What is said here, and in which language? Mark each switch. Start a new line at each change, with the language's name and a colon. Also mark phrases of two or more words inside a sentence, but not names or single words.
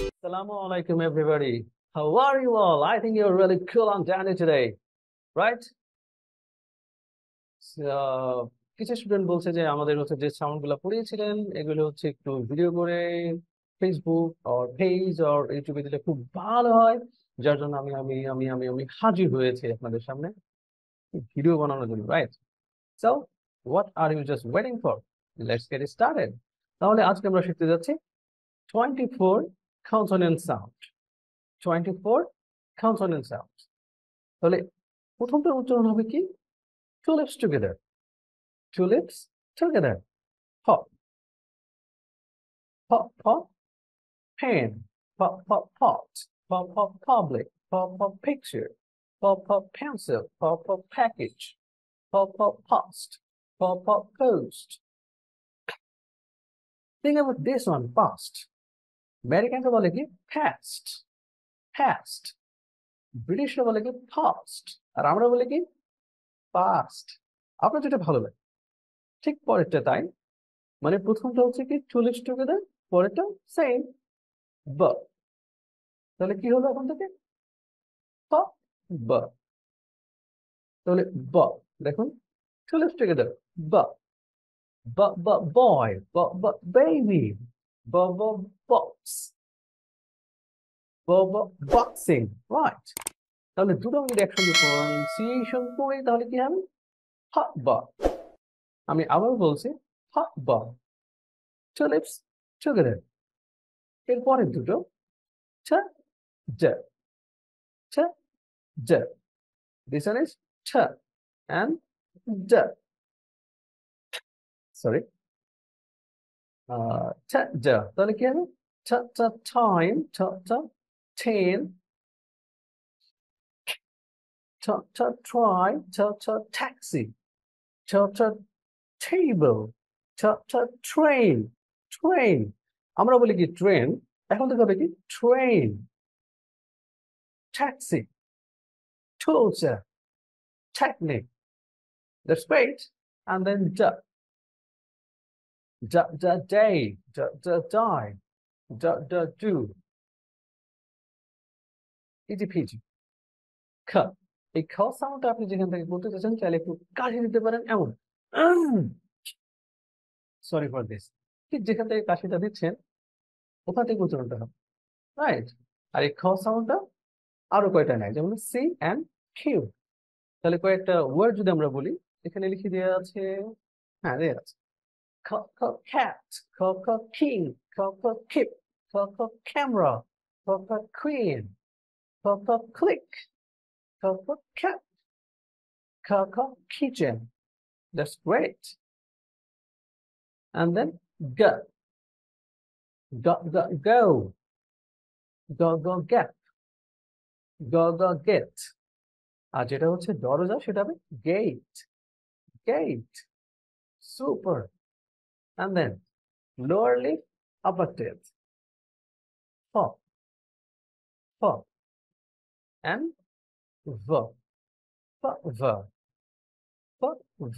English: Assalamu alaikum, everybody. How are you all? I think you're really cool and dandy today, right?
Bangla: কিছু স্টুডেন্ট বলছে যে আমাদের হচ্ছে যে সাউন্ড গুলো পড়িয়েছিলেন এগুলো হচ্ছে একটু ভিডিও করে
English: Facebook or page or
Bangla: ইউটিউবে দিলে খুব ভালো হয়, যার জন্য আমি হাজির হয়েছি আপনাদের সামনে ভিডিও বানানোর জন্য, রাইট?
English: So what are you just waiting for? Let's get started.
Bangla: তাহলে আজকে আমরা শিখতে যাচ্ছি 24
English: consonant sound.
Bangla: 24
English: consonant sound.
Bangla: তাহলে প্রথমটার উচ্চারণ হবে কি?
English: Two lips together. Two lips together. Pop. Pop, pop. Pen. Pop, pop, pot. Pop, pop, public. Pop, pop, picture. Pop, pop, pencil. Pop, pop, package. Pop, pop, post. Pop, pop, post. Think about this one, past.
Bangla: Americans বলে কি? Past. Past. ব্রিটিশরা বলে কি? Past. আর আমরা বলে কি?
English: Past.
Bangla: আপনার যেটা ভালো লাগে ঠিক পরেরটা তাই, মানে প্রথমটা হচ্ছে কি
English: two lips together,
Bangla: পরেরটা সেম ব। তাহলে কি হলো এখন থেকে? প ব। তাহলে ব, দেখুন
English: two lips together
Bangla: ব ব ব বয়, ব ব বেবি, ব ব বক্স, ব ব বক্সিং, রাইট? তাহলে দুটো যদি একসঙ্গে প্রনাউন্সিয়েশন করি তাহলে কি হবে? হ ব। আমি আবার বলছি হ ব,
English: two lips together.
Bangla: এরপরের দুটো ছ জ, ছ j.
English: This one is ch and j. Sorry.
Bangla: Ch j. তাহলে কি হবে?
English: Ch ch time, ch ch ten, ch ch try, ch ch taxi, ch ch table, ch ch train, train.
Bangla: আমরা বলি কি ট্রেন, এখন থেকে হবে কি ট্রেন,
English: taxi, tools, technique. That's great. And then j. Day, die, do, ইটিপিটি।
Bangla: খ, এই খ সাউন্ডটা আপনি যেখান থেকে বলতে চাচ্ছেন চাইলে একটু কাশি দিতে পারেন, এমন
English: sorry for this,
Bangla: ঠিক যেখান থেকে কাশিটা দিচ্ছেন ওখান থেকে উচ্চারণটা হবে, রাইট? আর এই খ সাউন্ডটা আরো কয়টা নেয়, যেমন
English: C and Q.
Bangla: তাহলে কয়েকটা ওয়ার্ড যদি আমরা বলি, এখানে লিখে দেওয়া আছে, হ্যাঁ দেওয়া আছে।
English: খ খ cat, খ খ king, খ খ keep, খ খ camera, খ খ queen, খ খ click, খ খ cat, খ খ kitchen. That's great. And then g, go, get, go get.
Bangla: আর যেটা হচ্ছে দরজা সেটা হবে gate, gate.
English: Super. And then lower lip, upper teeth. Pop, pop. And v, v, v.